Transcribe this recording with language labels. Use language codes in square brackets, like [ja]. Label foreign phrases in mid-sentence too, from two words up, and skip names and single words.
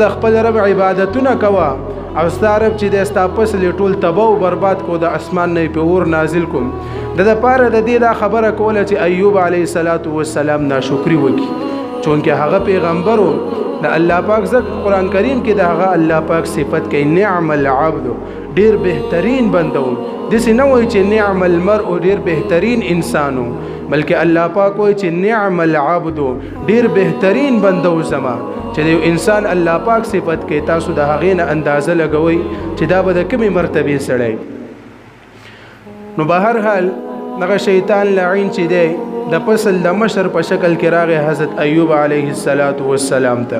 [ps] خپل رب عبادتونه کوه او ستا رب چې دی ستا فصل یې ټول تباه و برباد کو د اسمان نه یې پې اور نازل کوم د دپاره د دې دا خبره کوله چې ایوب علیه السلام ناشکري وکړي چونکې هغه پیغمبر و د الله پاک ځکه قرآن کریم کې د هغه الله پاک صفت کوي [ar] نعم العبد [ps] ډیر بهترین بنده و داسې نه وایي چې [ar] نعم المرء [ps] ډیر بهترین انسان و بلکې الله پاک وایي چې [ar] نعم العبد [ps] ډیر بهترین بنده و زما چې د یو انسان الله پاک صفت کوي تاسو د هغې نه اندازه لګوئ چې دا به د کومې مرتبې سړی نو به هر حال دغه شیطان لعین چې دی د فصل د مشر په شکل کې راغی حضرت ایوب علیه السلام ته